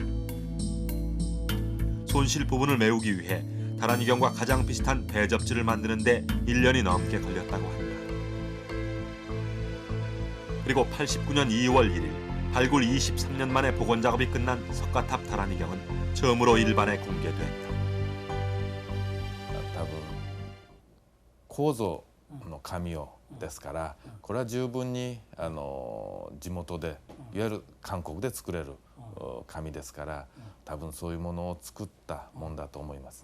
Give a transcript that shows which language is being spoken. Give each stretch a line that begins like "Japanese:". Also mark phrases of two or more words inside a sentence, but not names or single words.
Korean: 손실 부분을 메우기 위해 다란이경과 가장 비슷한 배접지를 만드는 데 1년이 넘게 걸렸다고 한다. 그리고 89년 2월 1일 발굴 23년 만에 복원 작업이 끝난 석가탑 다란이경은 처음으로 일반에 공개됐다.
Japanese: 多分構造の紙をですからこれは十分に地元でいわゆる韓国で作れる紙ですから多分そういうものを作ったもんだと思います。